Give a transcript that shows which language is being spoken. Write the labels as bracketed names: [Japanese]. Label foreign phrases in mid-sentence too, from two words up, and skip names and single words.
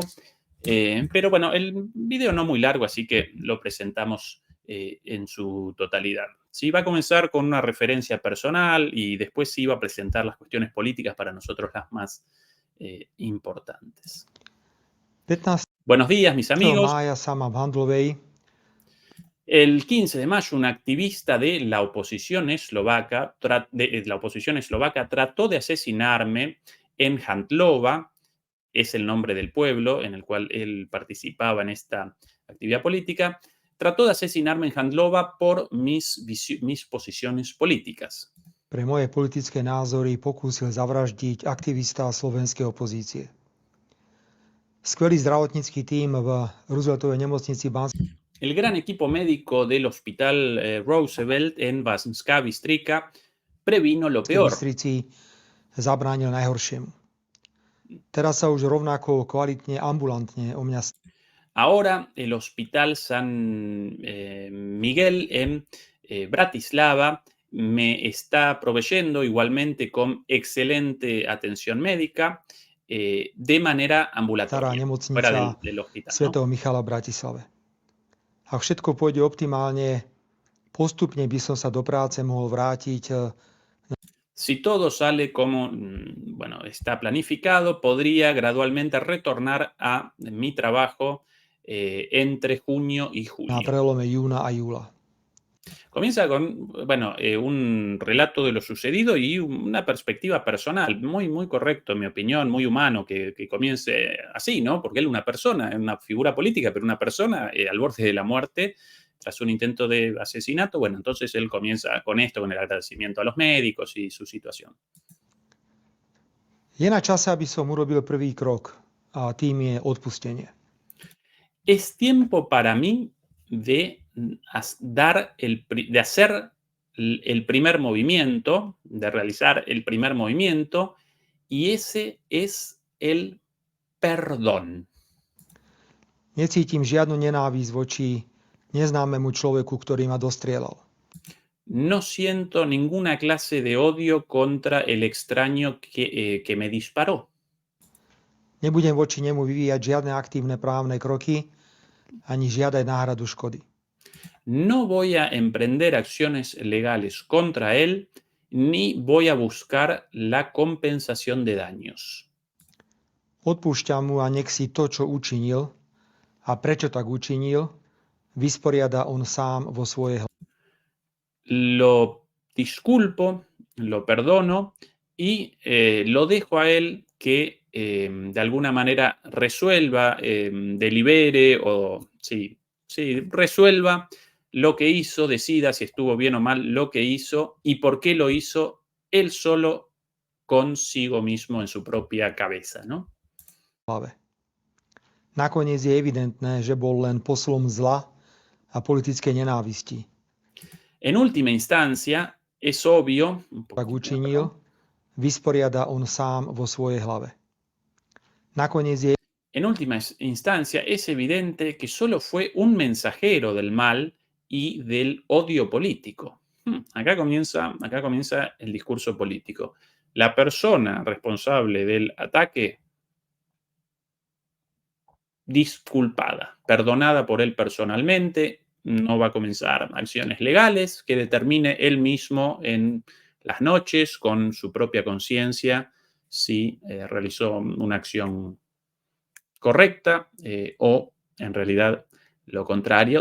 [Spanish] Pero bueno, el video no muy largo, así que lo presentamos en su totalidad. ¿sí? Va a comenzar con una referencia personal y después sí va a presentar las cuestiones políticas para nosotros las más importantes. 15. Buenos días, mis amigos. [Slovak] mája sa ma v Handlovej [Spanish] El 15 de mayo, un activista de la oposición eslovaca, trató de asesinarme en Handlova, es el nombre del pueblo en el cual él participaba en esta actividad política. Trató de asesinarme en Handlova por mis posiciones políticas. [Slovak] pre moje politické názory pokúsil zavraždiť aktivista slovenskej opozície. Skvelý zdravotnícky tím v Rooseveltovej nemocnici Banskej [Spanish] El gran equipo médico del hospital Roosevelt en Banská Bystrica previno lo peor. [Slovak] Bystrici zabránil najhoršiemu. Teraz sa už rovnako kvalitne ambulantne o mňa [Spanish] Ahora el Hospital San Miguel en Bratislava me está proveyendo igualmente con excelente atención médica de manera [Slovak] stará [Spanish] ambulatoria, fuera [Slovak] nemocnica [Spanish] del hospital, ¿no? [Slovak] svätého Michala v Bratislave. Ak všetko pôjde optimálne, postupne by som sa do práce mohol vrátiť [Spanish] Si todo sale como bueno, está planificado, podría gradualmente retornar a mi trabajo entre junio y [Slovak] na [Spanish] julio. [Slovak] prelome júna a júla. [Spanish] Comienza con, bueno, un relato de lo sucedido y una perspectiva personal, muy, muy correcto, en mi opinión, muy humano, que comience así, ¿no? Porque él es una persona, es una figura política, pero una persona al borde de la muerte tras un intento de asesinato. Bueno, entonces él comienza con esto, con el agradecimiento a los médicos y su situación. [Slovak] Je na čase, aby som urobil prvý krok a tým je odpustenie. [Spanish] Es tiempo para mí de hacer el primer movimiento, de realizar el primer movimiento, y ese es el perdón. [Slovak] Necítim žiadnu nenávisť voči neznámemu človeku, ktorý ma dostrieľal. [Spanish] No siento ninguna clase de odio contra el extraño que me disparó. [Slovak] Nebudem voči nemu vyvíjať žiadne aktívne právne kroky ani žiadať náhradu škody. [Spanish] No voy a emprender acciones legales contra él, ni voy a buscar la compensación de daños. [Slovak] Odpúšťam mu a nech si to, čo učinil a prečo tak učinil, vysporiada on sám vo svojej hlave. [Spanish] Lo disculpo, lo perdono y lo dejo a él que de alguna manera resuelva, delibere o sí, resuelva lo que hizo, decida si estuvo bien o mal lo que hizo y por qué lo hizo él solo consigo mismo en su propia cabeza, ¿no? [Slovak] Nakoniec je evidentné, že bol len poslom zla a politickej nenávisti. [Spanish] En última instancia, es obvio, [Slovak] Tak učinil, vysporiada on sám vo svojej hlave. Nakoniec je [Spanish] en última instancia, es evidente que solo fue un mensajero del mal y del odio político. Acá comienza el discurso político. La persona responsable del ataque, disculpada, perdonada por él personalmente, no va a comenzar acciones legales, que determine él mismo en las noches con su propia conciencia si realizó una acción correcta o en realidad lo contrario.